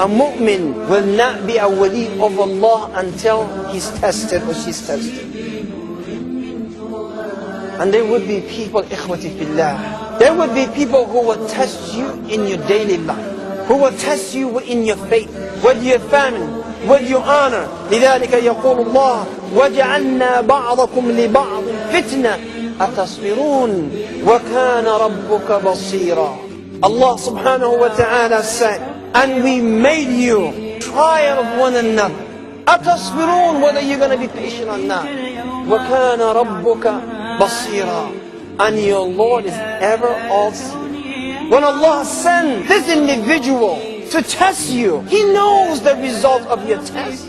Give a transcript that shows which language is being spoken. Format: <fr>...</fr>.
<en>A mu'min will not be a wali of Allah until he's tested or she's tested. And there would be people, ikhwati fillah, there would be people who will test you in your daily life, who will test you in your faith, with your family, with your honor.</en> <ar>لذلك يقول الله وَجَعَلْنَا بَعْضَكُمْ لِبَعْضٍ فِتْنَةً أَتَصْبِرُونَ وَكَانَ رَبُّكَ بَصِيرًا.</ar> <en>Allah subhanahu wa ta'ala said, and we made you trial of one another.</en> <ar>أَتَصْبِرُونَ,</ar> <en>whether you're going to be patient or not.</en> <ar>وَكَانَ رَبُّكَ بَصِيرًا,</ar> <en>and your Lord is ever all-seeing. When Allah sends this individual to test you, He knows the result of your test.</en>